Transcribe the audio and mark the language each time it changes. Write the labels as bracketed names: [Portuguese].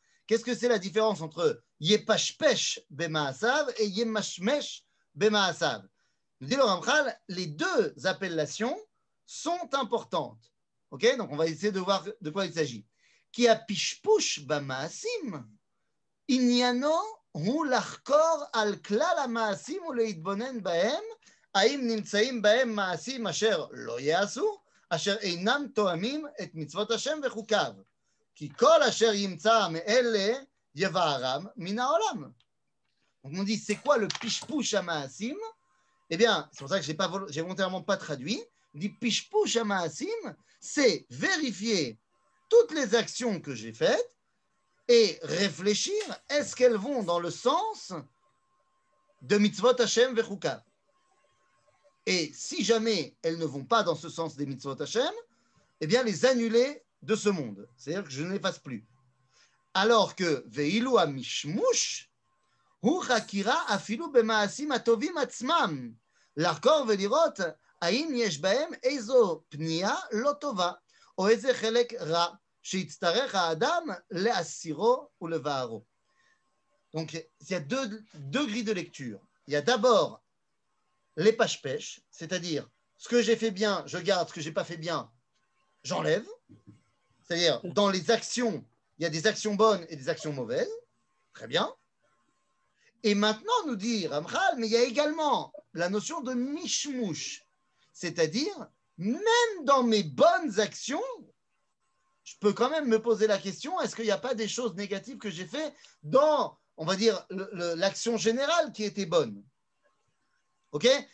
[French] Qu'est-ce que c'est la différence entre [Hebrew] Yepashpesh bemaasav [French] et [Hebrew] Yemashmesh bemaasav? [French] Nous dit le Ramchal, les deux appellations sont importantes. Ok, donc on va essayer de voir de quoi il s'agit. [Hebrew] Qui a pishpush b'maasim, inyano hu lachkor al klal hamaasim uleitbonen bahem, האם נמצאים בהם מעשים אשר לא יעשו, אשר אינם תואמים את מצוות השם וחוקיו. כי כל אשר ימצא מאלה יבערם מן העולם. [French] Donc on dit, c'est quoi le pishpush hamaasim? Eh bien, c'est pour ça que j'ai volontairement pas traduit. On dit pishpush hamaasim, c'est vérifier toutes les actions que j'ai faites et réfléchir, est-ce qu'elles vont dans le sens de [Hebrew] mitzvot Hashem vechukav? [French] Et si jamais elles ne vont pas dans ce sens des mitzvot Hashem, eh bien les annuler de ce monde. C'est-à-dire que je ne les fasse plus. Alors que [Hebrew] ve'ilu hamishmush hu chakira afilu b'maasim atovim atzmam לחקור ולראות האם יש בהם איזו פנייה לא טובה או איזה חלק רע שיצטרך האדם להסירו ולבערו. [French] Donc, il y a deux grilles de lecture. Il y a d'abord les pêche-pêche, c'est-à-dire ce que j'ai fait bien, je garde, ce que je n'ai pas fait bien, j'enlève. C'est-à-dire, dans les actions, il y a des actions bonnes et des actions mauvaises. Très bien. Et maintenant, nous dit Ramchal, mais il y a également la notion de mishmush, c'est-à-dire, même dans mes bonnes actions, je peux quand même me poser la question, est-ce qu'il n'y a pas des choses négatives que j'ai fait dans, on va dire, l'action générale qui était bonne? Ok?